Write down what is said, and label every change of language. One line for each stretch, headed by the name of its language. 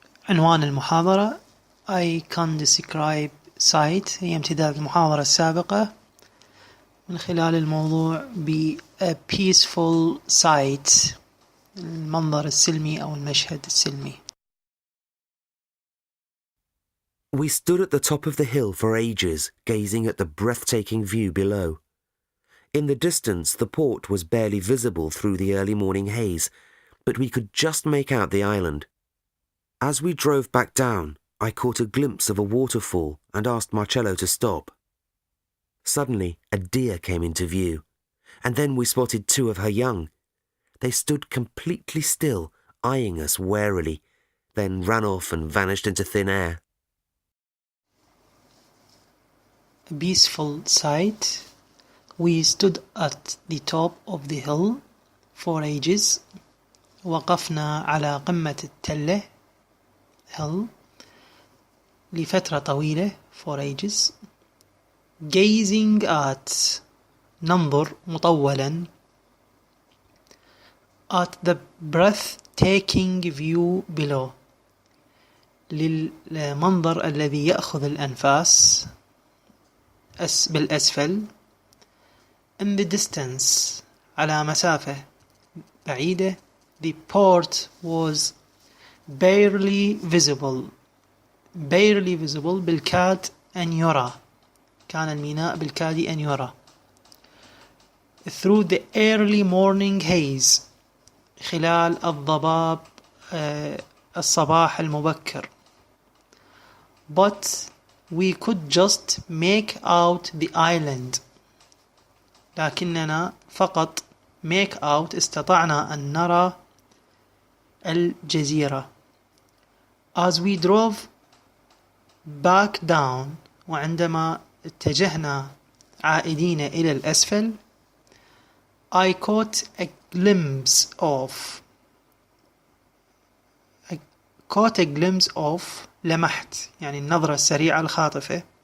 Arabic: عنوان المحاضرة
English: I can describe sight
Arabic: هي امتداد المحاضرة السابقة من خلال الموضوع ب
English: a peaceful sight
Arabic: المنظر السلمي أو المشهد السلمي.
English: We stood at the top of the hill for ages, gazing at the breathtaking view below. In the distance, the port was barely visible through the early morning haze, but we could just make out the island. As we drove back down, I caught a glimpse of a waterfall and asked Marcello to stop. Suddenly, a deer came into view, and then we spotted two of her young. They stood completely still, eyeing us warily, then ran off and vanished into thin air. A peaceful sight. We stood at the top of the hill for ages.
Arabic: وقفنا على قمة التلة hill لفترة طويلة
English: for ages. Gazing at
Arabic: ننظر مطولا
English: at the breathtaking view below
Arabic: للمنظر الذي يأخذ الأنفاس بالأسفل.
English: In the distance
Arabic: على مسافة بعيدة
English: the port was barely visible
Arabic: بالكاد أن يرى كان الميناء بالكاد أن يرى
English: through the early morning haze
Arabic: خلال الضباب الصباح المبكر.
English: But we could just make out the island.
Arabic: لكننا فقط
English: make out
Arabic: استطعنا أن نرى الجزيرة.
English: As we drove back down
Arabic: وعندما اتجهنا عائدين إلى الأسفل
English: I caught a glimpse of
Arabic: لمحت يعني النظرة السريعة الخاطفة